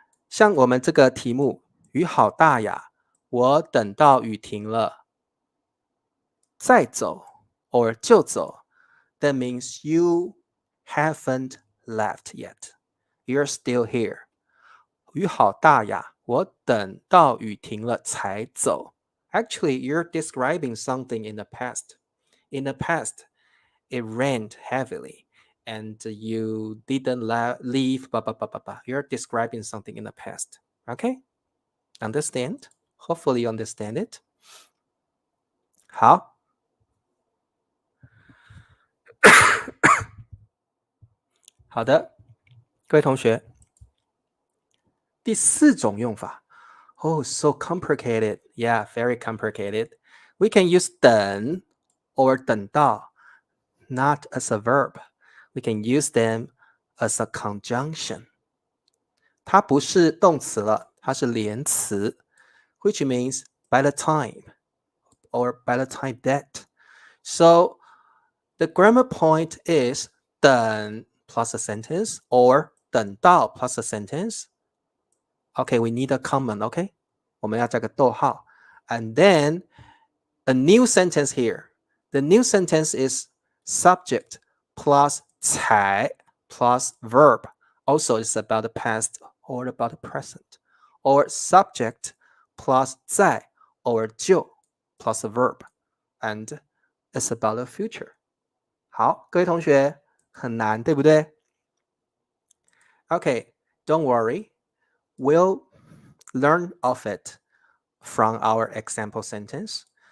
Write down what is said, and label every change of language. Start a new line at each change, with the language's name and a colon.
Chinese: 像我们这个题目，雨好大呀，我等到雨停了再走 or 就走。
English: That means you haven't left yet. You're still here.
Chinese: 雨好大呀，我等到雨停了才走。
English: Actually, you're describing something in the past. In the past, it rained heavily and you didn't leave, blah, blah, blah, blah, blah. You're describing something in the past. Okay? Understand? Hopefully you understand it.
Chinese: 好，好的，各位同学，第四种用法。
English: Oh, so complicated. Yeah, very complicated. We can use 等 or 等到 not as a verb. We can use them as a conjunction.
Chinese: 它不是动词了，它是连词
English: which means by the time or by the time that. So the grammar point is 等 plus a sentence or 等到 plus a sentence. Okay, we need a common, okay?
Chinese: 我们要加个逗号
English: and then a new sentence here. The new sentence is subject plus 才 plus verb. Also, it's about the past or about the present. Or subject plus 在 or 就 plus a verb. And it's about the future.
Chinese: 好，各位同学，很难，对不对？
English: Okay, don't worry. We'll learn of it from our example sentence.